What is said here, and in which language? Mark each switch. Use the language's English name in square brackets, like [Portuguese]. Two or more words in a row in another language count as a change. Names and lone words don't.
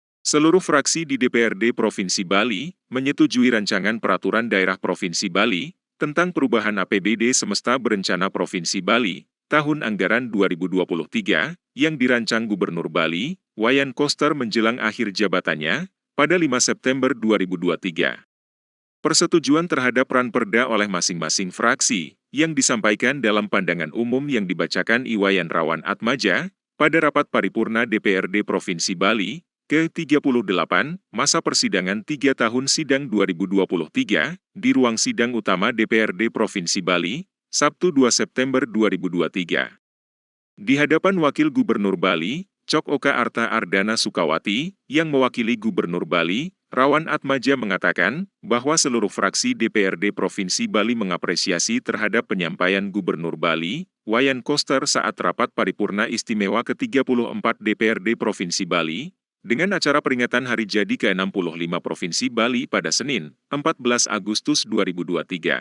[Indonesian] Seluruh fraksi di DPRD Provinsi Bali menyetujui rancangan Peraturan Daerah Provinsi Bali tentang perubahan APBD Semesta Berencana Provinsi Bali tahun anggaran 2023 yang dirancang Gubernur Bali, Wayan Koster menjelang akhir jabatannya pada 5 September 2023. Persetujuan terhadap ranperda oleh masing-masing fraksi yang disampaikan dalam pandangan umum yang dibacakan Iwayan Rawan Atmaja pada rapat paripurna DPRD Provinsi Bali ke-38, masa persidangan 3 tahun sidang 2023, di ruang sidang utama DPRD Provinsi Bali, Sabtu 2 September 2023. Di hadapan Wakil Gubernur Bali, Cok Oka Arta Ardana Sukawati, yang mewakili Gubernur Bali, Rawan Atmaja mengatakan bahwa seluruh fraksi DPRD Provinsi Bali mengapresiasi terhadap penyampaian Gubernur Bali, Wayan Koster saat rapat paripurna istimewa ke-34 DPRD Provinsi Bali, dengan acara peringatan Hari Jadi ke-65 Provinsi Bali pada Senin, 14 Agustus 2023.